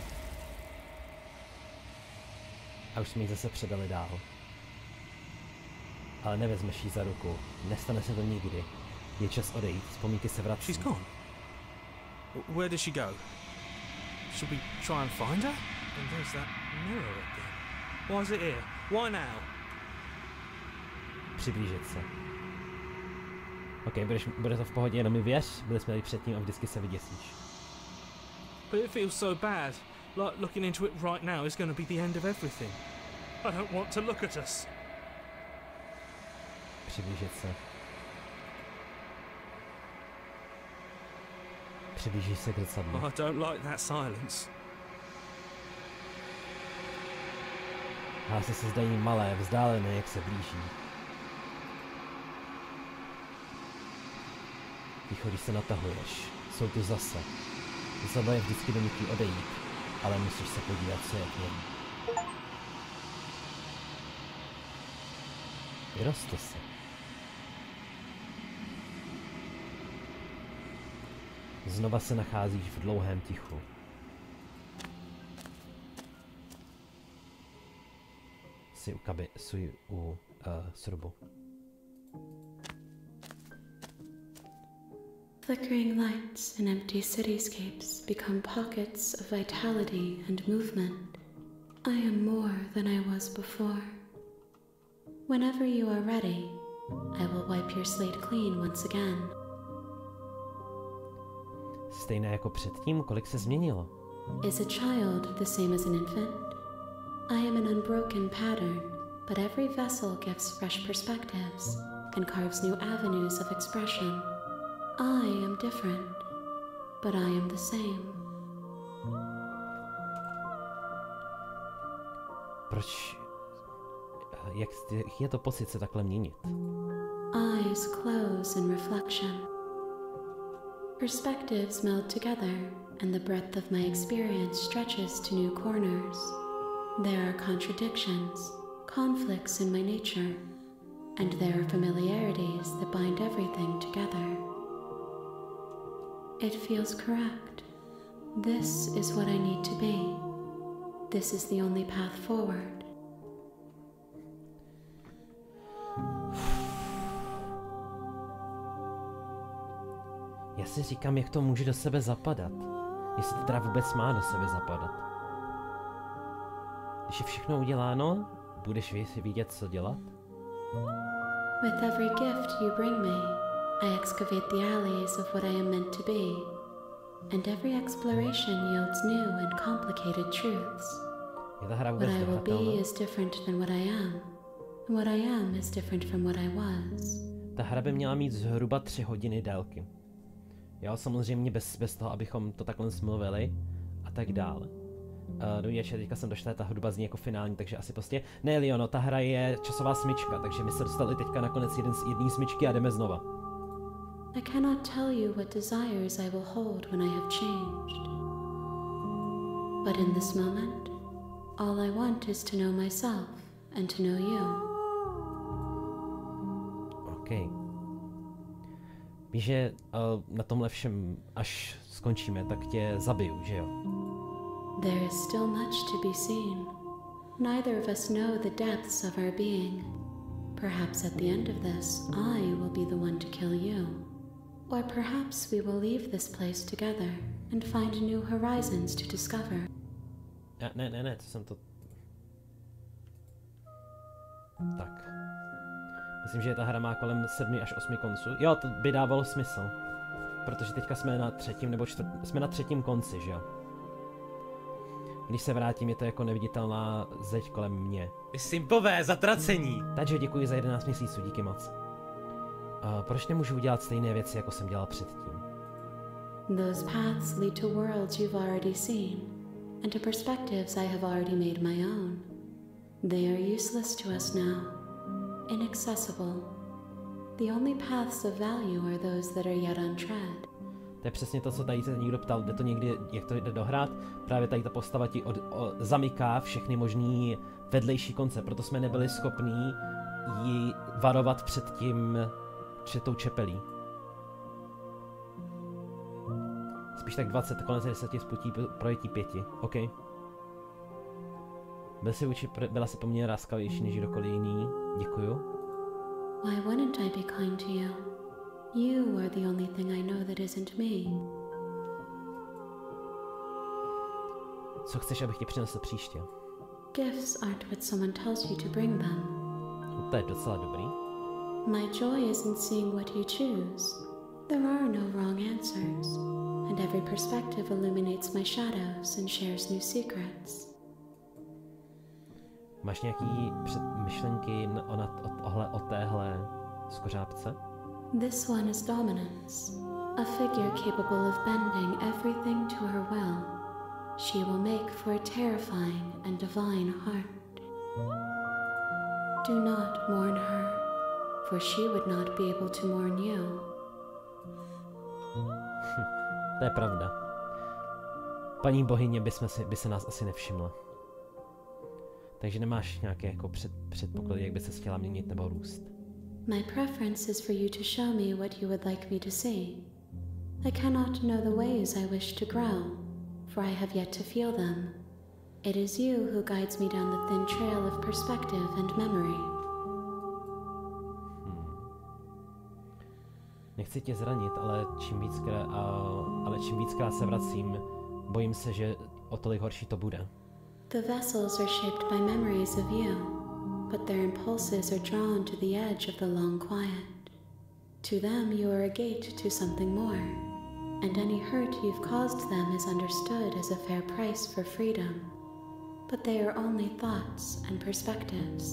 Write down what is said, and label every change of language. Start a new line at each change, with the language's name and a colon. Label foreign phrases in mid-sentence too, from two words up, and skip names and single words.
Czech: A už jsme ji zase předali dál. Ale nevezmeš jí za ruku. Nestane se to nikdy. Je čas odejít. Vzpomínky se vrací.
English: She's gone. Where did she go? Should we try and find her? And there's that mirror again. Why is it here? Why now?
Czech: Přiblížit se. OK, bude to v pohodě, jenom mi věř. Byli jsme tady předtím a vždycky se vyděsíš.
English: But it feels so bad. Like looking into it right now is going to be the end of everything. I don't want to look at us.
Czech: Přiblížit se. Přiblížíš se k zrcadlu.
English: I don't like that silence.
Czech: Hlasy se zdají malé, vzdálené, jak se blíží. Ticho, když se natahuješ. Jsou tu zase. Zaba je vždycky donutí odejít, ale musíš se podívat, co je k němu. Vyroste se. Znova se nacházíš v dlouhém tichu. Jsi u srubu.
English: Flickering lights in empty cityscapes become pockets of vitality and movement. I am more than I was before. Whenever you are ready, I will wipe your slate clean once again.
Czech: Stejné jako předtím, kolik se změnilo?
English: Is a child the same as an infant? I am an unbroken pattern, but every vessel gives fresh perspectives and carves new avenues of expression. I am different, but I am the same.
Czech: Proč? Jak je to pocit se takhle měnit?
English: Eyes close in reflection. Perspectives meld together, and the breadth of my experience stretches to new corners. There are contradictions, conflicts in my nature, and there are familiarities that bind everything together. It feels correct. This is what I need to be. This is the only path forward.
Czech: Já si říkám, jak to může do sebe zapadat. Jestli to teda vůbec má do sebe zapadat. Když je všechno uděláno, budeš vědět, co dělat?
English: With every gift you bring me, I excavate the alleys of what I am meant to be, and every exploration yields new and complicated truths.
Czech: Je ta hra
English: What
Czech: vůbec
English: I will
Czech: dohratelná?
English: be is different than what I am, and what I am is different from what I was.
Czech: Ta hra by měla mít zhruba 3 hodiny délky. Jo, samozřejmě bez toho, abychom to takhle smluvili a tak dále. Dovíš, teďka jsem došla, ta hudba zní jako finální, takže asi prostě... Ne, Leono, ta hra je časová smyčka, takže my se dostali teďka nakonec jedné smyčky a jdeme znova.
English: I cannot tell you what desires I will hold when I have changed. But in this moment, all I want is to know myself and to know you.
Czech: OK. Víš, že na tomhle všem, až skončíme, tak tě zabiju, že jo?
English: There is still much to be seen. Neither of us know the depths of our being. Perhaps at the end of this, I will be the one to kill you. Or perhaps we will leave this place together and find new horizons to discover.
Czech: Ne, to jsem to... Tak. Myslím, že ta hra má kolem 7 až 8 konců. Jo, to by dávalo smysl. Protože teďka jsme na 3. nebo 4. Jsme na 3. konci, že jo? Když se vrátím, je to jako neviditelná zeď kolem mě. Vy simpové zatracení! Takže děkuji za 11 měsíců, díky moc. Proč nemůžu udělat stejné věci, jako jsem dělal předtím?
English: Those paths lead to worlds you've already seen, and to perspectives I have already made my own. They are useless to us now, inaccessible. The only paths of value are those that are yet untread.
Czech: To je přesně to, co tady se někdo ptal, jde to někdy, jak to jde dohrát. Právě tady ta postava ti zamyká všechny možný vedlejší konce, proto jsme nebyli schopní ji varovat před tou čepelí. Spíš tak 20, konec 10 sputí projetí 5, OK. Byla si po mně láskavější než kdokoliv jiný, děkuju.
English: Why wouldn't I be kind to you? You are the only thing I know that isn't me.
Czech: Co chceš, abych ti přinesl příště?
English: Gifts aren't what someone tells you to bring them.
Czech: To je docela dobrý.
English: My joy is in seeing what you choose. There are no wrong answers, and every perspective illuminates my shadows and shares new secrets.
Czech: Máš nějaký myšlenky o téhle skořápce?
English: This one is dominance, a figure capable of bending everything to her will. She will make for a terrifying and divine heart. Do not mourn her, for she would not be able to mourn you.
Czech: To je pravda. Paní bohyně by se nás asi nevšimla. Takže nemáš nějaké jako předpoklady, jak by se chtěla měnit nebo růst.
English: My preference is for you to show me what you would like me to see. I cannot know the ways I wish to grow, for I have yet to feel them. It is you who guides me down the thin trail of perspective and memory.
Czech: Nechci tě zranit, ale čím víckrát se vracím, bojím se, že o tolik horší to bude.
English: The vessels are shaped by memories of you, but their impulses are drawn to the edge of the long quiet. To them you are a gate to something more, and any hurt you've caused them is understood as a fair price for freedom. But they are only thoughts and perspectives.